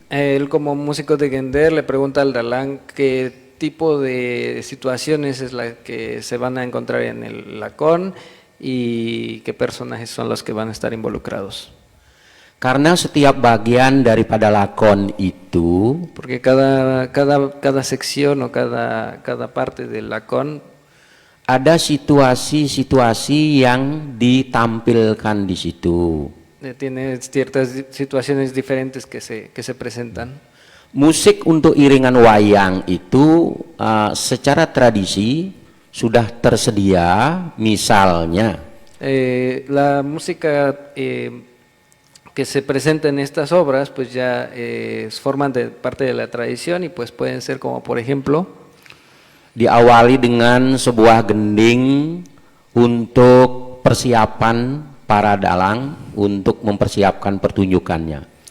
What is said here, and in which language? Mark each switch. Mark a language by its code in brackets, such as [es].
[es] Él como músico de gender le pregunta al dalán qué tipo de situaciones es la que se van a encontrar en el lakon y qué personajes son los que van a estar involucrados. [id] Karena setiap bagian daripada lakon itu, [es] porque cada sección o cada parte del lakon [id] ada situasi-situasi yang ditampilkan di situ. [es] Tiene ciertas situaciones diferentes que se presentan. [id] Musik untuk iringan wayang itu secara tradisi sudah tersedia, misalnya [es] la música que se presenta en estas obras pues ya forman parte de la tradición y pues pueden ser como por ejemplo [id] diawali dengan sebuah gending untuk persiapan para dalang untuk mempersiapkan pertunjukannya.